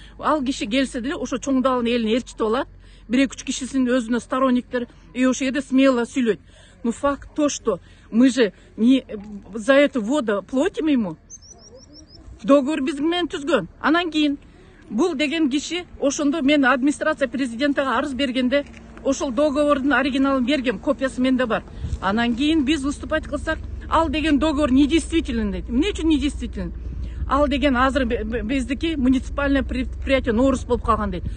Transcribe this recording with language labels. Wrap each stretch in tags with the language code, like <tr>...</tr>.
<ky>Ал киши келсе деле ошо чоңдалын элин ээрчитип алат, 1-3 кишисинин өзүнө сторонниктер, и ошо жерде смело сүйлөйт.</ky> <ru>Но факт то, что мы же не за эту воду платим ему.</ru> <ky>Договор биз менен түзгөн. Анан кийин бул деген киши ошондо мен администрация президентага арыз бергенде ошол договордун оригиналын бергем, копиясы менде бар. Анан кийин биз выступать кылсак, ал деген договор недействителен дейт. Эмне үчүн недействителен? Ал деген азыр биздики муниципальное предприятие Норус болуп калган дейт.</ky>